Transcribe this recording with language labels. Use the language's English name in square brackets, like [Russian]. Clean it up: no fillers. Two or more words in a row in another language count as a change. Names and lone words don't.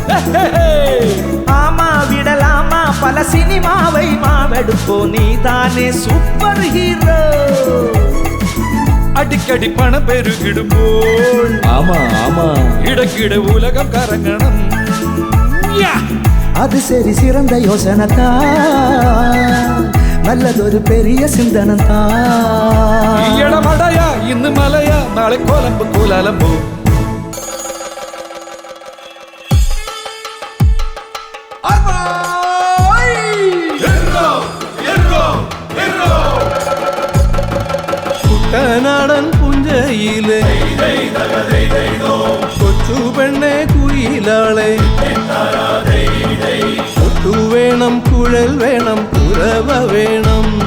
[Tamil] ஆமா விடலாமா பல சினிமாவை மாவெடுப்போ நீதானே சூப்பர் ஹீரோ [Malayalam] അടിക്കടി പണം പെരുകിടുമ്പോൾ [Tamil] ஆமா ஆமா [Malayalam] ഇടയ്ക്കിടെ ഉലകം കറങ്ങണം [Tamil] அது சரி சிறந்த யோசனை தான் நல்லதொரு பெரிய சிந்தனை தான் [Malayalam] ഈയിടെ മഴയാ ഇന്ന് മലയാ നാളെ കോലമ്പ് കൂലാലമ്പൂ കുട്ടനാടൻ പുഞ്ചയിലെ കൊച്ചു പെണ്ണെ കുയിലാളെ കൊട്ടു വേണം കുഴൽ വേണം കുരവ വേണം